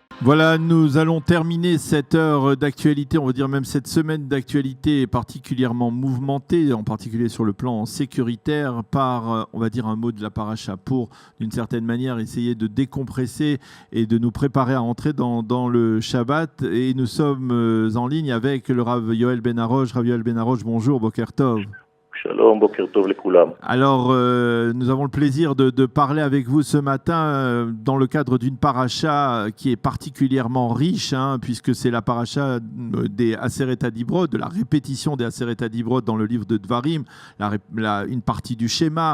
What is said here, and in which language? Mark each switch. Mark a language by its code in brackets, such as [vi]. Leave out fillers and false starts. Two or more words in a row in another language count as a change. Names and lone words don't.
[fr] Voilà, nous allons terminer cette heure d'actualité, on va dire même cette semaine d'actualité particulièrement mouvementée, en particulier sur le plan sécuritaire, par, on va dire, un mot de la paracha pour, d'une certaine manière, essayer de décompresser et de nous préparer à entrer dans le Shabbat. Et nous sommes en ligne avec le Rav Yoel Ben Arosh. Rav Yoel Ben Arosh, bonjour, [he] בוקר טוב. שלום, בוקר טוב לכולם. [fr] Alors, nous avons le plaisir de parler avec vous ce matin dans le cadre d'une paracha qui est particulièrement riche, puisque c'est la paracha des [he] עשרת הדיברות, [fr] de la répétition des [he] עשרת הדיברות [fr] dans le livre de Dvarim, une partie du schéma.